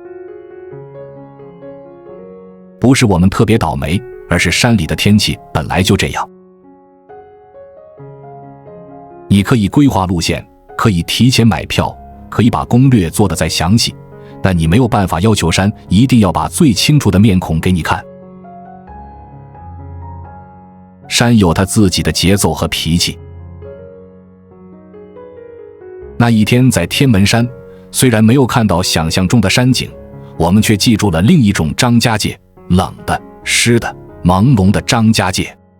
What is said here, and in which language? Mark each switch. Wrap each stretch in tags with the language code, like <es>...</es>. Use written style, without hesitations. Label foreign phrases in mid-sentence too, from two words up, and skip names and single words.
<zh>不是我們特別倒霉，而是山裡的天氣本來就這樣。你可以規劃路線，可以提前買票，可以把攻略做得再詳細，但你沒有辦法要求山一定要把最清楚的面孔給你看。山有它自己的節奏和脾氣。那一天在天門山，雖然沒有看到想象中的山景，我們卻記住了另一種張家界，冷的、濕的、朦朧的張家界。</zh>